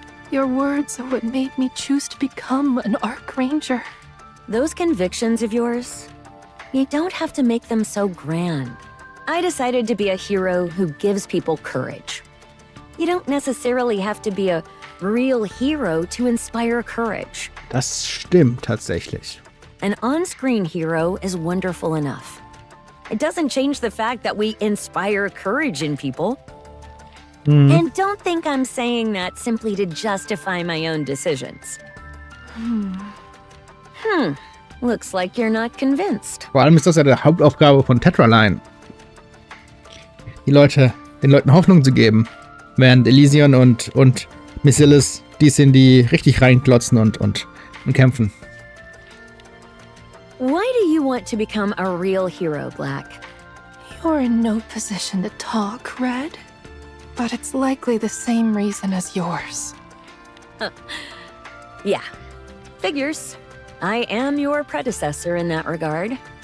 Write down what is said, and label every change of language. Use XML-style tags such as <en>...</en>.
<en>Your words are what made me choose to become an Archranger. Those convictions of yours, you don't have to make them so grand. I decided to be a hero who gives people courage. You don't necessarily have to be a real hero to inspire courage.</en> <de>Das stimmt tatsächlich.</de> <en>An on-screen hero is wonderful enough. It doesn't change the fact that we inspire courage in people. And don't think I'm saying that simply to justify my own decisions. Looks like you're not convinced.</en> <de>Vor allem ist das ja die Hauptaufgabe von Tetraline. Den Leuten Hoffnung zu geben. Während Elysion und Missilis die sind, die richtig reinklotzen und kämpfen.</de> <en>Why do you want to become a real hero, Black? You're in no position to talk, Red. But it's likely the same reason as yours. Yeah, figures. I am your predecessor in that regard.</en>